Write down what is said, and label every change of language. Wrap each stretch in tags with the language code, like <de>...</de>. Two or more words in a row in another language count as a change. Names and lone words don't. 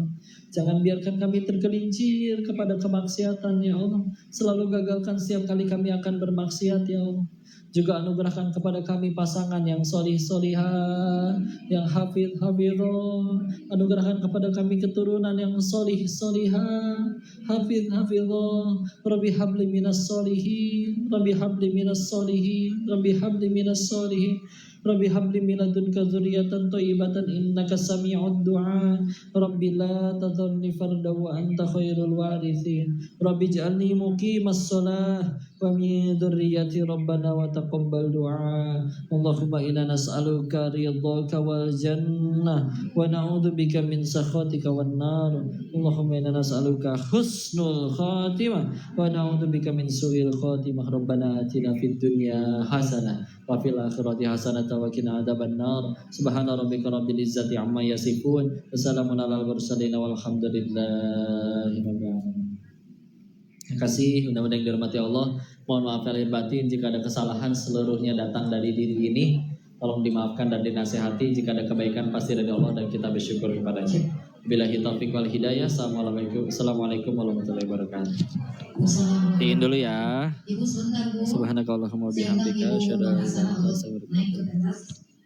<id>Jangan biarkan kami tergelincir kepada kemaksiatan ya Allah. Selalu gagalkan setiap kali kami akan bermaksiat ya Allah. Juga anugerahkan kepada kami pasangan yang solih-solihah, yang hafidh-hafidhah. Anugerahkan kepada kami keturunan yang solih-solihah, hafidh-hafidhah.</id> <ar>رب هب لي من الصالحين، رب هب لي من الصالحين، رب هب لي من الصالحين. رب هب لي من لدنك ذرية طيبة إنك سميع الدعاء. رب لا تذرني فردا وأنت خير الوارثين. رب اجعلني مقيم الصلاة ومن ذريتي ربنا وتقبل دعاء. اللهم إنا نسألك رضاك والجنة ونعوذ بك من سخطك والنار. اللهم إنا نسألك حسن الخاتمة ونعوذ بك من سوء الخاتمة. ربنا آتنا في الدنيا حسنة وفي الآخرة حسنة وقنا عذاب النار. سبحان ربك رب العزة عما يصفون وسلام على المرسلين والحمد لله رب العالمين.</ar> <id>kasih, mudah-mudahan dirahmati Allah. Mohon maaf lahir batin jika ada kesalahan, seluruhnya datang dari diri ini. Tolong dimaafkan dan dinasihati. Jika ada kebaikan pasti dari Allah dan kita bersyukur kepadanya.</id> <ar>بالله التوفيق والهداية السلام عليكم ورحمة الله وبركاته.</ar> <id>Tiin dulu ya.</id> <ar>سبحانك اللهم بحمدك أشهد أن لا إله إلا أنت أستغفرك وأتوب إليك.</ar>